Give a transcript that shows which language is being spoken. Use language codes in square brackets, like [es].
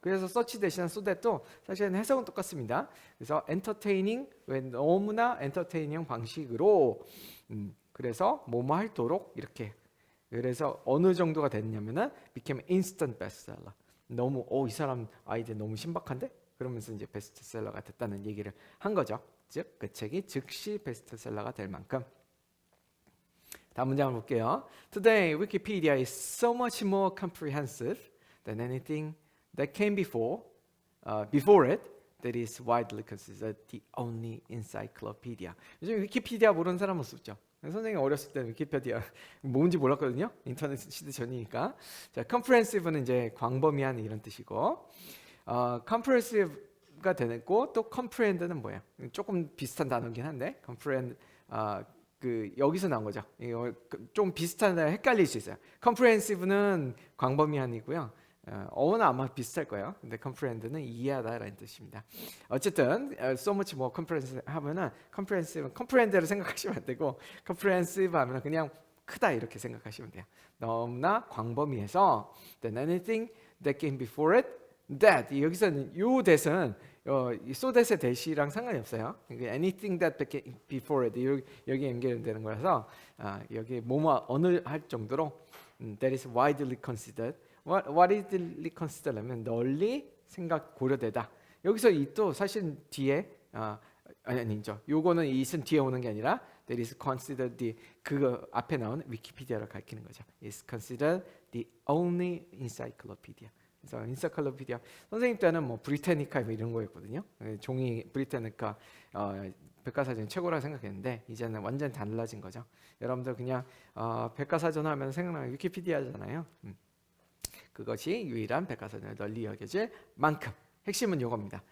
[ko] 그래서 such 대신에 so that도 사실은 해석은 똑같습니다. 그래서 entertaining, 왜 너무나 entertaining 방식으로 그래서 뭐뭐 할도록 이렇게. 그래서 어느 정도가 됐냐면은 [en] became instant bestseller. [ko] 너무 이 사람 아이디어 너무 신박한데? 그러면서 이제 베스트셀러가 됐다는 얘기를 한 거죠. 즉 그 책이 즉시 베스트셀러가 될 만큼. 다음 문장을 볼게요. [en] Today, Wikipedia is so much more comprehensive than anything that came before it. That is widely considered the only encyclopedia. [ko] 요즘 위키피디아 모르는 사람 없었죠. 선생님 어렸을 때 위키피디아 뭔지 몰랐거든요. 인터넷 시대 전이니까. 자, comprehensive는 이제 광범위한 이런 뜻이고, comprehensive가 되고 또 comprehend는 뭐예요? 조금 비슷한 단어긴 한데, comprehend 그 여기서 나온 거죠. 이거 좀 비슷한데 헷갈릴 수 있어요. comprehensive는 광범위한이고요. 어원은 아마 비슷할 거예요. 근데 comprehend는 이해하다라는 뜻입니다. 어쨌든 [en] so much more comprehensive [ko] 하면은 comprehend를 생각하시면 안 되고 comprehensive 하면은 그냥 크다 이렇게 생각하시면 돼요. 너무나 광범위해서 [en] than anything that came before it. [ko] that 여기서는 요 that은 so that의 that이랑 상관이 없어요. [en] anything that came before it [ko] 여기 연결되는 거라서 여기 뭐뭐 어느 할 정도로 [en] that is widely considered. What is considered [ko] 면 널리 생각 고려되다. 여기서 이 또 사실 뒤에 아니죠. 요거는 it은 뒤에 오는 게 아니라 [en] that is considered the [ko] 그 앞에 나온 위키피디아를 가리키는 거죠. [en] Is considered the only encyclopedia. [ko] 그래서 encyclopedia 선생님 때는 뭐 브리테니카 이런 거였거든요. 종이 브리테니카 백과사전이 최고라고 생각했는데 이제는 완전 달라진 거죠. 여러분들 그냥 백과사전 하면 생각나는 위키피디아잖아요. 그것이 유일한 백과사전을 널리 여겨질 만큼. 핵심은 이겁니다.